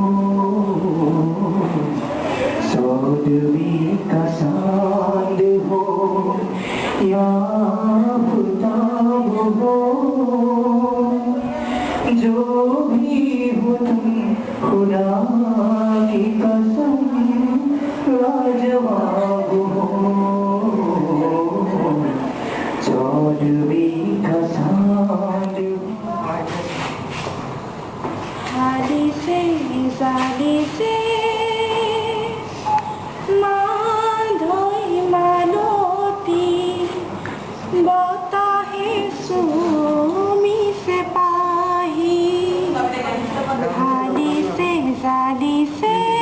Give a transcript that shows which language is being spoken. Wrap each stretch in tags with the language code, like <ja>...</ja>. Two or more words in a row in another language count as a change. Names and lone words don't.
<hi>चौदहवीं का चांद हो या आफताब हो, जो भी हो तुम खुदा की कसम लाजवाब हो, चौदहवीं का चांद।</hi> <as>জালিছে জালিছে মাধৈ মালতী বতাহে চুমিছে পাহি জালিছে জালিছে</as>